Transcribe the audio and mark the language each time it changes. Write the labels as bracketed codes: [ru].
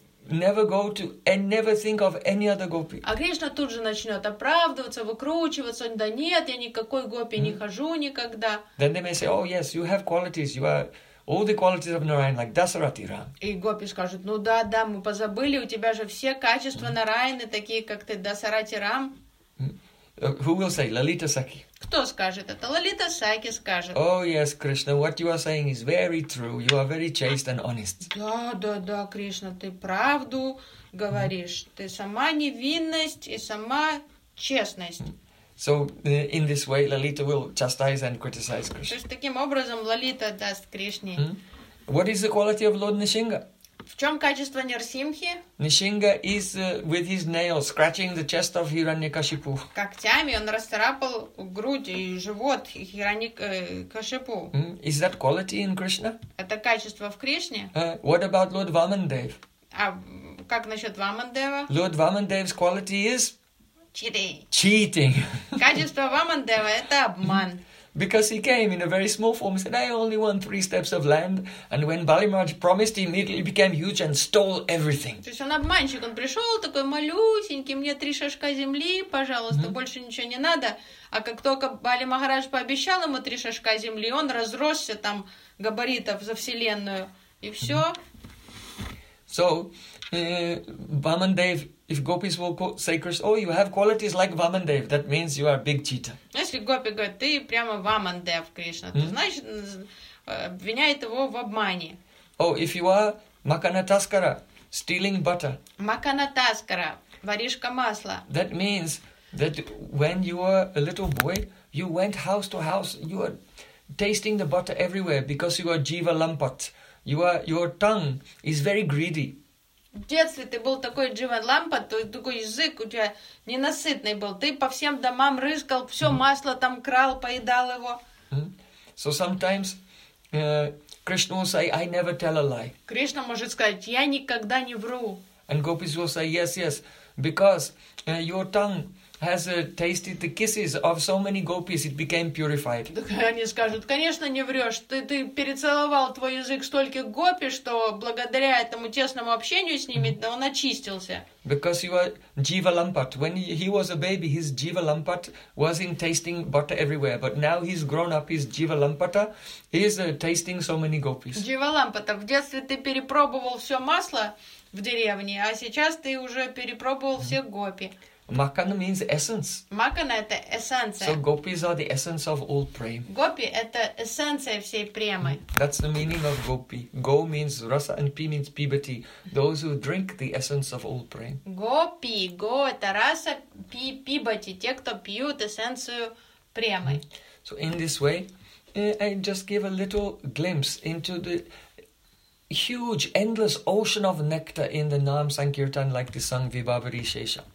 [en] never go to and never think of any other gopi. [ru] А Кришна тут же начнет оправдываться, выкручиваться, да нет, я никакой гопи не хожу никогда. [en] Then they may say, oh yes, you have qualities, you are all the qualities of Narayana, like Dasarati Ram. [ru] И гопи скажут, ну да, да, мы позабыли, у тебя же все качества Нараяны, такие как ты, Дасарати Рам. [en] Who will say, Lalita Sakhi? [ru] Кто скажет это? Лалита Сакхи скажет. [en] Oh yes, Krishna, what you are saying is very true. You are very chaste and honest. [ru] Да, да, да, Кришна, ты правду говоришь. Ты сама невинность и сама честность. [en] So in this way, Lalita will chastise and criticize Krishna. [ru] То есть таким образом Лалита даст Кришне. [en] What is the quality of Lord Nrisimha? [ru] В чем качество Нарсимхи? [en] Нрисимха is with his nails scratching the chest of Хираньякашипу. [ru] Когтями он расцарапал грудь и живот Хираньякашипу. [en] Is that quality in Krishna? [ru] Это качество в Кришне? [en] What about Lord Vamandev? [ru] А как насчет Вамандева? [en] Lord Vamandev's quality is cheating. [ru] Качество Вамандева это обман. [en] Because he came in a very small form, he said, I only want 3 steps of land. And when Balimarj promised, he immediately became huge and stole everything. [ru] То есть он обманщик, он пришел такой малюсенький, мне 3 шажка земли, пожалуйста, больше ничего не надо. А как только Бали Махарадж пообещал ему 3 шажка земли, он разросся там габаритов за вселенную, и все. [en] So, Vamandev, if gopis will say, Krishna, oh, you have qualities like Vamandev, that means you are a big cheater. [ru] Если гопи говорит, ты прямо Вамандев, Кришна, то значит, обвиняет его в обмане. [en] Oh, if you are Маканатаскара, stealing butter. [ru] Маканатаскара, воришка масла. [en] That means that when you were a little boy, you went house to house, you were tasting the butter everywhere because you are Jiva Lampat. Your tongue is very greedy. [ru] В детстве ты был такой Джива Лампа, такой язык у тебя ненасытный был. Ты по всем домам рыскал, все масло там крал, поедал его. [en] So sometimes Krishna will say, I never tell a lie. [ru] Кришна может сказать, я никогда не вру. [en] And gopis will say, yes, yes, because your tongue has tasted the kisses of so many gopis, it became purified. [ru] Они скажут, конечно, не врешь. Ты перецеловал твой язык столько гопи, что благодаря этому тесному общению с ними он очистился. [en] Because you are Jiva Lampat. When he was a baby, his Jiva Lampat was in tasting butter everywhere. But now he's grown up, his Jiva Lampata is tasting so many gopis. [ru] Jiva Lampata, в детстве ты перепробовал все масло в деревне, а сейчас ты уже перепробовал все гопи. [en] Makana means essence. [ru] Makana – это эссенция. [en] So gopis are the essence of all prem. [ru] Gopi – это эссенция всей премы. [en] That's the meaning of gopi. Go means rasa and pi means puberty. Those who drink the essence of all prem. [ru] Gopi – go – это rasa, pi – puberty. Те, кто пьют эссенцию премы. So in this way, I just give a little glimpse into the huge, endless ocean of nectar in the Nam Sankirtan, like the Sang Vibhavari Shesha.